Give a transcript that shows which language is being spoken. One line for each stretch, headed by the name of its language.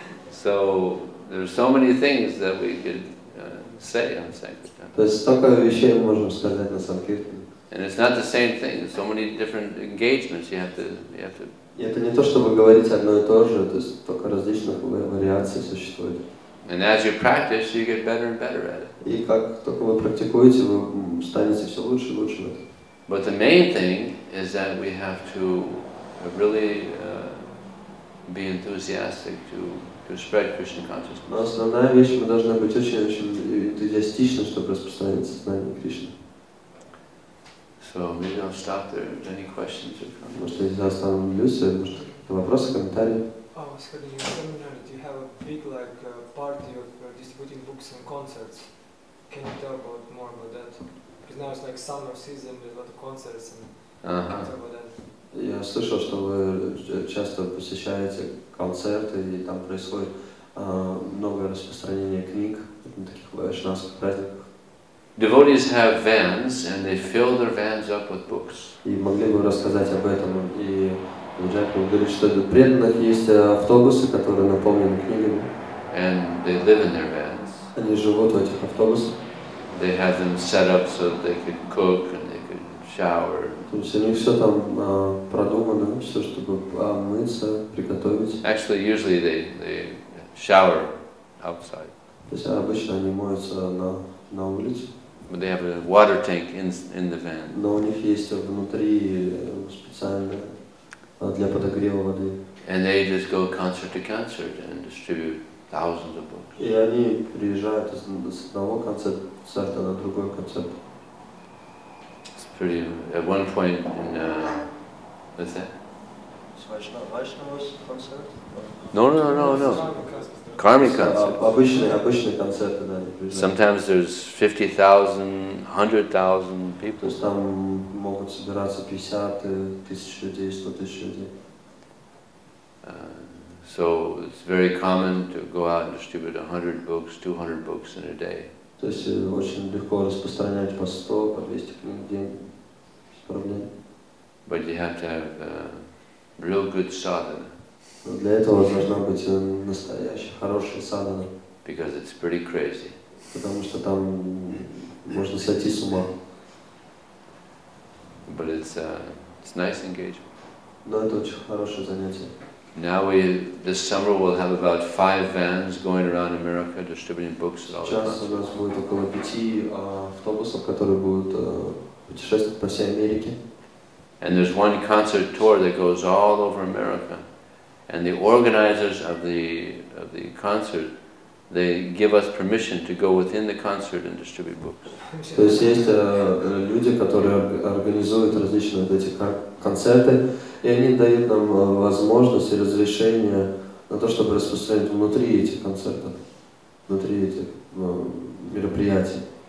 English: So there's so many things that we could say on Sankirtan.
Russian: То есть столько вещей мы можем сказать на Санкиртане.
English: And it's not the same thing. There's so many different engagements you have to.
Russian: И это не то, чтобы говорить одно и то же, то есть только различных вариаций существует.
English: And as you practice, you get better and better at it.
Russian: И как только вы практикуете, вы станете все лучше и лучше в этом.
English: But the main thing is that we have to really be enthusiastic to spread Krishna consciousness.
Russian: Но основная вещь, мы должны быть очень энтузиастичны, чтобы распространить сознание Кришны.
English: So maybe I'll stop there. Any questions or comments?
Russian: Может, я остановлюсь, может, вопросы, комментарии?
English: I was having a seminar that you have a big party of distributing books and concerts. Can you tell more about that? Because now it's like summer season, there's a lot of concerts and can you tell about that?
Russian: Я слышал, что вы часто посещаете концерты, и там происходит много распространения книг на таких вайшнавских праздниках.
English: Devotees have vans, and they fill their vans up with books.
Russian: И могли бы рассказать об этом. И Vijaya Prabhu говорит, что у преданных есть автобусы, которые наполнены книгами.
English: And they live in their vans.
Russian: Они живут в этих автобусах.
English: They have them set up so that they could cook and they could shower.
Russian: То есть у них все там продумано, все, чтобы мыться, приготовить.
English: Actually, usually they shower outside.
Russian: То есть обычно они моются на улице.
English: But they have a water tank in the van.
Russian: Но у них есть внутри специальное для подогрева воды.
English: And they just go concert to concert and distribute thousands of books.
Russian: И они приезжают с одного концерта на другой концерт.
English: It's pretty. At one point in what's that? Vaishnavas concert? No. Karmic concert.
Russian: Обычные концерты, да.
English: Sometimes there's 50,000, 100,000 people.
Russian: То есть там могут собираться 50 тысяч людей, 100 тысяч людей.
English: So it's very common to go out and distribute 100 books, 200 books in a day.
Russian: То есть очень легко распространять по 100, по 200 книг в день без проблем.
English: But you have to have real good sadhana.
Russian: Но для этого должна быть настоящая, хорошая садхана.
English: Because it's pretty crazy.
Russian: Потому что там можно сойти с ума.
English: But it's nice engagement.
Russian: Но это очень хорошее занятие.
English: Now this summer we'll have about 5 vans going around America distributing books at all.
Russian: Сейчас у нас будет около 5 автобусов, которые будут путешествовать по всей Америке.
English: And there's one concert tour that goes all over America. And the organizers of the concert, they give us permission to go within the concert and distribute books.
Russian: То есть есть люди, которые организуют различные вот эти концерты, и они дают нам возможность и разрешение на то, чтобы распространять внутри этих концертов, внутри этих мероприятий.